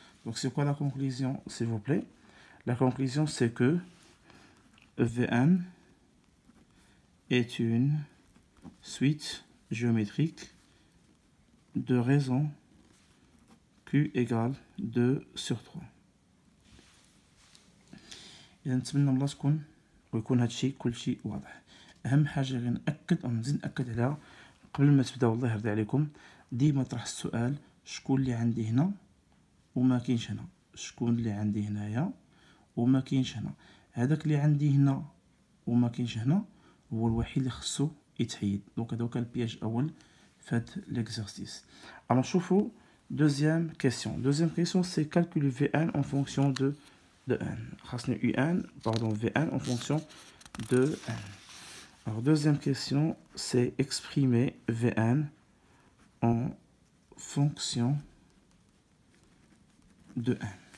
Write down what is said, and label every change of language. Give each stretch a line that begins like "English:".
French: Donc, c'est quoi la conclusion, s'il vous plaît? La conclusion, c'est que Vn est une suite géométrique de raison Q égale 2 sur 3.
Arabic: إذا نتمنى الله تكون ويكون هادشي كلشي واضح. أهم حاجة غير نأكد أو نزيد نأكد عليها قبل ما تبداو الله يرضي عليكم، ديما طرح السؤال شكون اللي عندي هنا وما كاينش هنا، شكون اللي عندي هنايا وما كاينش هنا. هذاك اللي عندي هنا وما كاينش هنا هو الوحيد اللي خصو يتحيد. دونك هذا هو كان البياج الاول في هاد ليكزرسيس.
French: alors
Arabic: نشوفوا
French: deuxième question c'est calculer V1 en fonction de n.
Arabic: خاصني
French: V1 en fonction de n. alors deuxième question c'est exprimer V1 en fonction de n.